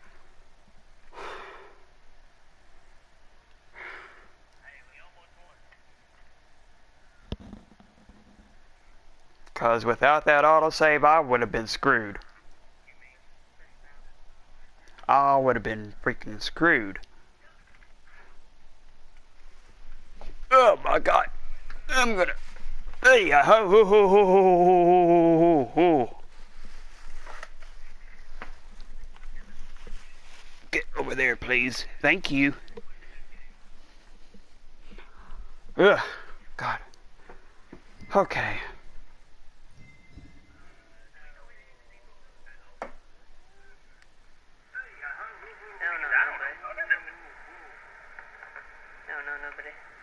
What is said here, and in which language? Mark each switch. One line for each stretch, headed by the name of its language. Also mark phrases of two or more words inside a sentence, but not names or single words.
English: Cause without that autosave, I would have been screwed. I would have been freaking screwed. Oh my god. I'm gonna Hey, ho, ho, ho, ho, ho, ho, ho. Get over there, please. Thank you. Ugh. God. Okay. No, nobody.